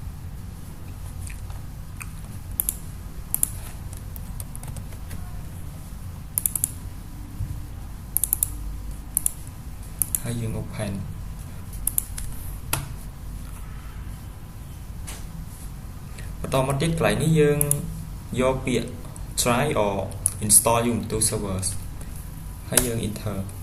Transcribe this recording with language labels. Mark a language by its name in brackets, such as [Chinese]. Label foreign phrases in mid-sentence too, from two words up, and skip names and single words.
[Khmer] ហើយយើង open បន្តមកទៀតកន្លែងនេះយើងយកពាក្យ [English] try or install Ubuntu servers [Khmer] ហើយយើង enter